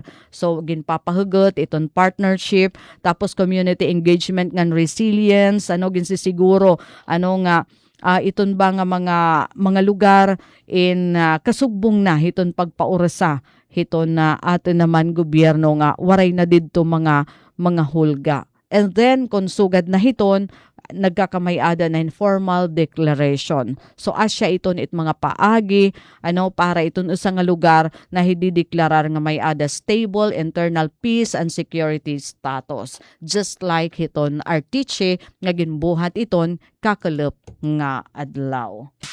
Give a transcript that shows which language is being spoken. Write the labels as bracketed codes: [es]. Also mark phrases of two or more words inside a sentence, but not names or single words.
[war] So ginpapahugot iton partnership, tapos [en] community engagement [war] ngan resilience, ginsisiguro iton ba nga mga lugar in kasugbong na hiton pagpaurasa hiton na atin naman gobyerno nga waray na didto mga hulga. And then konsugad na hiton nagkakamay-ada na [en] informal declaration. [war] So asya iton it mga paagi para iton usa nga lugar na hidideklarar nga may ada [en] stable internal peace and security status. Just like [war] hiton Artiche nga ginbuhat iton kakalep nga adlaw.